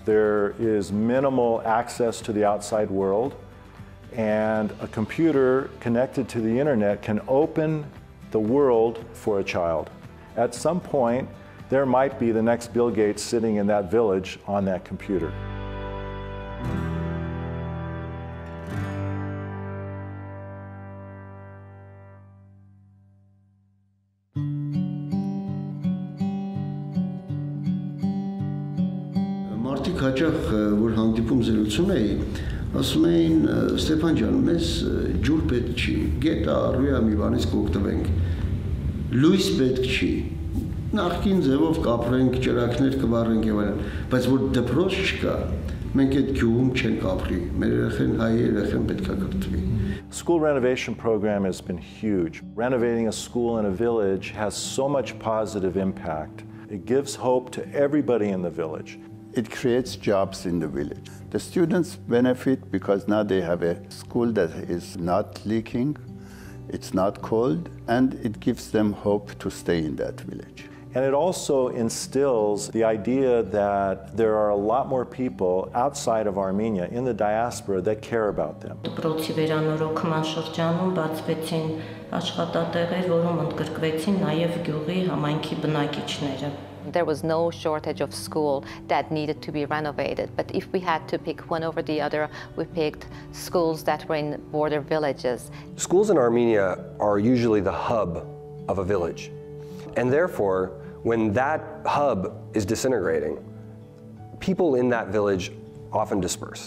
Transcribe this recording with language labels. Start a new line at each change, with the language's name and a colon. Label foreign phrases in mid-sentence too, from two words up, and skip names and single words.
English: There is minimal access to the outside world, and a computer connected to the internet can open the world for a child. At some point, there might be the next Bill Gates sitting in that village on that computer.
Armenian: Մարդիկ հաճախ որ հանդիպում զրուցում էի, ասում էին Ստեփան ջան, մեզ ջուր պետք չի, գետա, ռույա մի բանից կօգտվենք, լույս պետք չի, նախկին ձևով կապրենք, ճրակներ կվառենք եւ այլն, բայց որ դպրոց չկա, մենք այդ գյուղում չենք ապրի, մեր երեխեն հայ երեխեն պետք է կրթվի։
English: School renovation program has been huge. Renovating a school in a village has so much positive impact. It gives hope to everybody in the village. It creates jobs in the village. The students benefit because now they have a school that is not leaking, it's not cold, and it gives them hope to stay in that village. And it also instills the idea that there are a lot more people outside of Armenia in the diaspora that care about them.
Armenian: Դպրոցի վերանորոգման շրջանում բացվեցին աշխատատեղեր, որում ընդգրկվեցին նաև գյուղի համայնքի բնակիչները.
English: There was no shortage of school that needed to be renovated, but if we had to pick one over the other, we picked schools that were in border villages. Schools in Armenia are usually the hub of a village, and therefore, when that hub is disintegrating, people in that village often disperse.